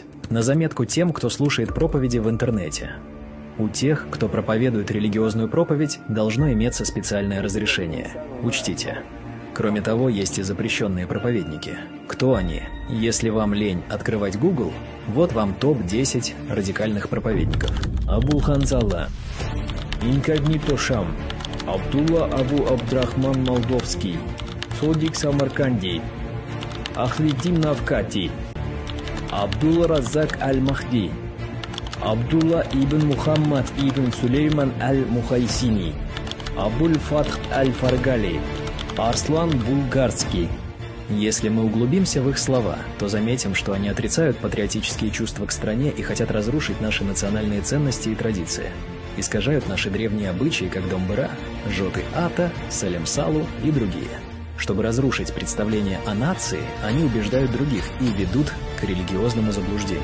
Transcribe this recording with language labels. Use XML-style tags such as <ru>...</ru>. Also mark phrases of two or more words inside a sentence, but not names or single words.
<ru>На заметку тем, кто слушает проповеди в интернете. У тех, кто проповедует религиозную проповедь, должно иметься специальное разрешение. Учтите. Кроме того, есть и запрещенные проповедники. Кто они? Если вам лень открывать Google, вот вам топ-10 радикальных проповедников. Абу Ханзала, Инкогнито Шам, Абдулла Абу Абдрахман Молдовский, Содик Самарканди, Ахлидин Навкати, Абдулла Разак Аль-Махди, Абдулла ибн Мухаммад ибн Сулейман Аль-Мухайсини, Абуль-Фатх Аль-Фаргали, Арслан Булгарский. Если мы углубимся в их слова, то заметим, что они отрицают патриотические чувства к стране и хотят разрушить наши национальные ценности и традиции. Искажают наши древние обычаи, как Домбыра, Жоты Ата, Салем Салу и другие. Чтобы разрушить представление о нации, они убеждают других и ведут к религиозному заблуждению.</ru>